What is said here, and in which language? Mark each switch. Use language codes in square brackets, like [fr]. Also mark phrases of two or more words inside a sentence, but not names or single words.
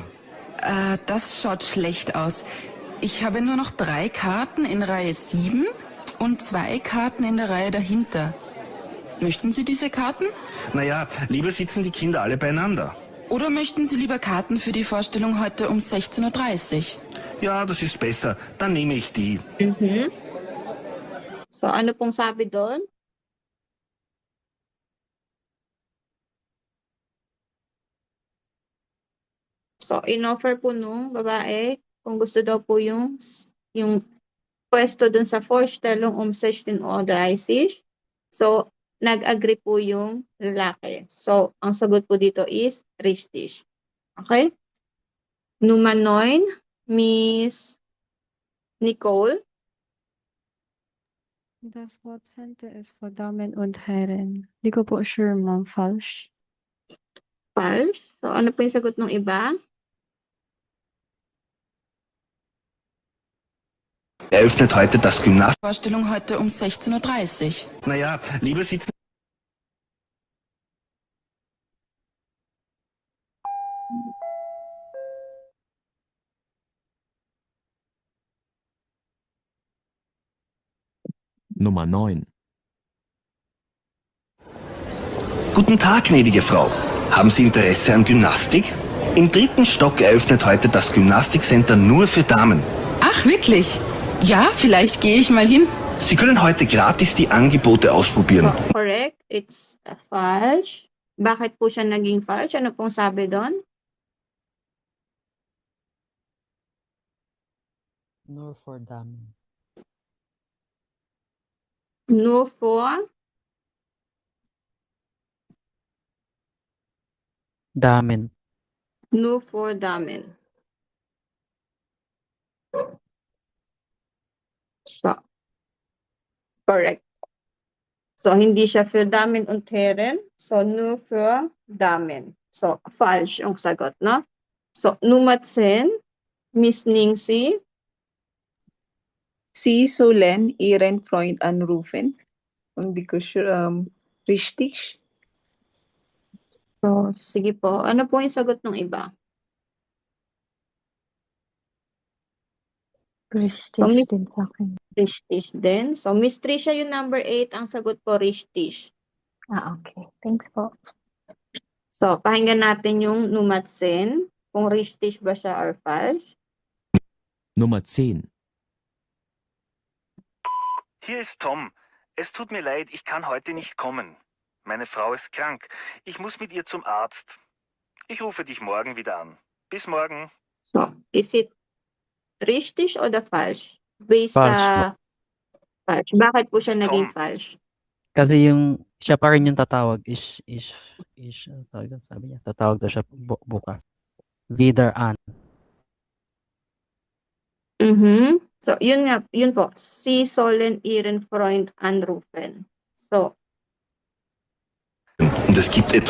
[de] Das schaut schlecht aus. Ich habe nur noch 3 Karten in Reihe 7 und 2 Karten in der Reihe dahinter. Möchten Sie diese Karten? Naja, lieber sitzen die Kinder alle beieinander. Oder möchten Sie lieber Karten für die Vorstellung heute um 16:30 Uhr? Ja, das ist besser. Dann nehme ich die. [tl] So, ano pong sabi doon? So, in-offer po nung babae kung gusto daw po yung pwesto dun sa [de] Vorstellung um 16:30 Uhr. [tl] So, nag-agree po yung lalaki. So, ang sagot po dito is richtig. [de] Okay? Nummer 9, Miss Nicole. Das Wort Center ist für Damen und Herren. [tl] Di ko po sure, ma'am. [de] Falsch. Falsch. [tl] So, ano po yung sagot ng iba? [de] Eröffnet heute das Gymnasium. Vorstellung heute um 16:30 Uhr. Naja, lieber sitzen. Nummer 9. Guten Tag, gnädige Frau. Haben Sie Interesse an Gymnastik? Im 3. Stock eröffnet heute das Gymnastikcenter nur für Damen. Ach, wirklich? Ja, vielleicht gehe ich mal hin. Sie können heute gratis die Angebote ausprobieren. [en] So, correct. It's falsch. [tl] Bakit po siya naging falsch? Ano pong sabi doon? [de] Nur for Damen. Nur for Damen. Nur for Damen. So, [tl] correct. So, hindi siya [de] für Damen und Herren. [tl] So, [de] nur für Damen. [tl] So, falsch yung sagot, no? [de] So, Nummer 10, Miss Ningsi. Sie sollen ihren Freund anrufen. [tl] Hindi ko sure, richtig? So, sige po. Ano po yung sagot ng iba? [de] Richtig [tl] So, Miss din sa akin. Richtig din. So, Miss Trisha, yung number 8, ang sagot po, richtig. Okay. Thanks po. So, pakinggan natin yung Nummer 10, kung richtig ba siya or falsch. [de] Nummer 10. Hier ist Tom. Es tut mir leid, ich kann heute nicht kommen. Meine Frau ist krank. Ich muss mit ihr zum Arzt. Ich rufe dich morgen wieder an. Bis morgen. [en] So, is it [de] richtig oder falsch? [en] Based [de] Falsch [tl] sa falsch. Bakit po siya Tom. naging falsch? Kasi yung siya pa rin yung tatawag tawag doon, sabi niya, tatawag daw siya bukas. [de] Wieder an. [tl] So, yun po. [de] Sie sollen ihren Freund anrufen. [tl] So, [de] Und es gibt etwas.